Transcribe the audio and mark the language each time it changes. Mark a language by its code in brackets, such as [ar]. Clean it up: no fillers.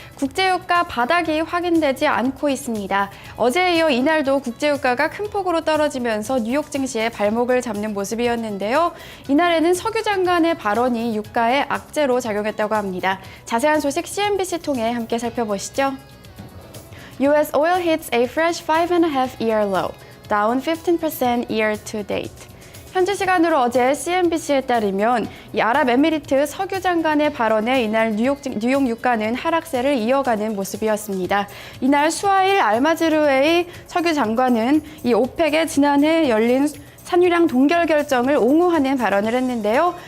[ko] 국제유가 바닥이 확인되지 않고 있습니다. 어제에 이어 이날도 국제유가가 큰 폭으로 떨어지면서 뉴욕 증시에 발목을 잡는 모습이었는데요. 이날에는 석유 장관의 발언이 유가에 악재로 작용했다고 합니다. 자세한 소식 CNBC 통해 함께 살펴보시죠. [en] US oil hits a fresh 5.5-year low, down 15% year to date. [ko] 현지 시간으로 어제 CNBC에 따르면 이 아랍에미리트 석유 장관의 발언에 이날 뉴욕 유가는 하락세를 이어가는 모습이었습니다. 이날 수하일 알마즈르웨이 석유 장관은 이 오펙의 지난해 열린 산유량 동결 결정을 옹호하는 발언을 했는데요.